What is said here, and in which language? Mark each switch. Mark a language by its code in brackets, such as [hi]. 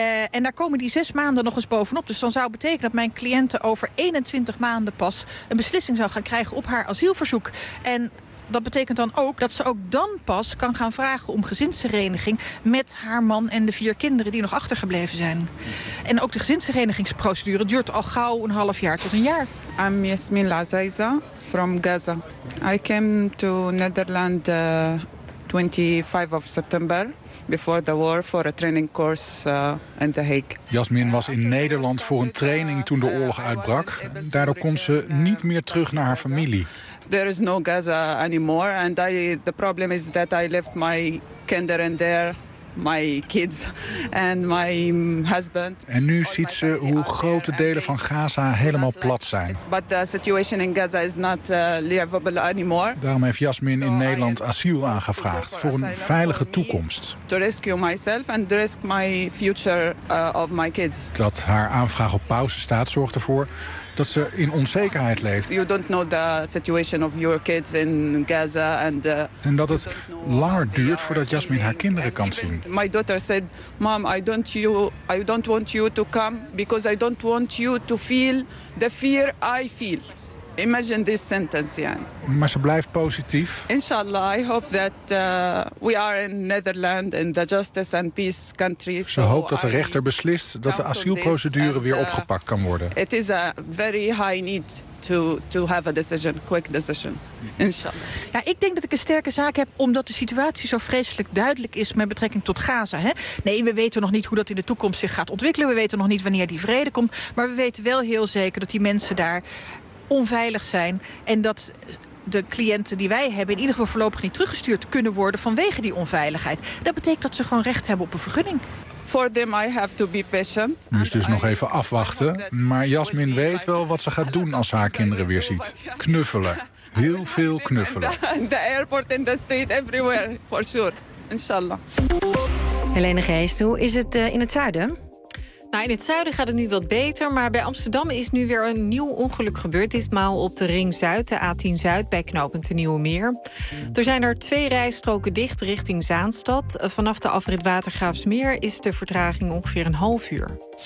[nl] En daar komen die 6 maanden nog eens bovenop. Dus dan zou betekenen dat mijn cliënten over 21 maanden pas een beslissing zou gaan krijgen op haar asielverzoek. En dat betekent dan ook dat ze ook dan pas kan gaan vragen om gezinshereniging met haar man en de 4 kinderen die nog achtergebleven zijn. En ook de gezinsherenigingsprocedure duurt al gauw een half jaar tot een jaar. [en] I'm Yasmin Lazaiza from Gaza. I came to Netherlands 25 of September. Before the war for a training course in The Hague. [nl] Jasmin was in Nederland voor een training toen de oorlog uitbrak. Daardoor kon ze niet meer terug naar haar familie. [en] There is no Gaza anymore. And the problem is that I left my kinderen there my kids and my husband. [nl] En nu ziet ze hoe grote delen van Gaza helemaal plat zijn. [en] But the situation in Gaza is not livable anymore. [nl] Daarom heeft Jasmin in Nederland asiel aangevraagd voor een veilige toekomst. [en] To rescue myself and risk my future of my kids. [nl] Dat haar aanvraag op pauze staat zorgt ervoor dat ze in onzekerheid leeft. [en] You don't know the situation of your kids in Gaza and [nl] en dat het langer duurt voordat Jasmin haar kinderen kan zien. [en] My daughter said, "Mom, I don't want you to come because I don't want you to feel the fear I feel." Imagine this sentence, Jan. [nl] Maar ze blijft positief. [en] Inshallah, I hope that we are in Netherlands in the justice and peace country. [nl] Ze hoopt dat de rechter beslist dat de asielprocedure weer opgepakt kan worden. [en] It is a very high need to have a decision, quick decision. [ar] Inshallah. [nl] Ja, ik denk dat ik een sterke zaak heb omdat de situatie zo vreselijk duidelijk is met betrekking tot Gaza. Hè? Nee, we weten nog niet hoe dat in de toekomst zich gaat ontwikkelen. We weten nog niet wanneer die vrede komt. Maar we weten wel heel zeker dat die mensen daar onveilig zijn en dat de cliënten die wij hebben in ieder geval voorlopig niet teruggestuurd kunnen worden vanwege die onveiligheid. Dat betekent dat ze gewoon recht hebben op een vergunning. [en] For them I have to be patient. [nl] Nu is dus nog even afwachten, maar Jasmin weet wel wat ze gaat doen als ze haar kinderen weer ziet. Knuffelen. Heel veel knuffelen. [en] The airport in the street everywhere, for sure. [ar] Inshallah. [nl] Helene Geest, hoe is het in het zuiden? Nou, in het zuiden gaat het nu wat beter, maar bij Amsterdam is nu weer een nieuw ongeluk gebeurd. Ditmaal op de Ring Zuid, de A10 Zuid, bij knooppunt de Nieuwe Meer. Er zijn er twee rijstroken dicht richting Zaanstad. Vanaf de afrit Watergraafsmeer is de vertraging ongeveer een half uur.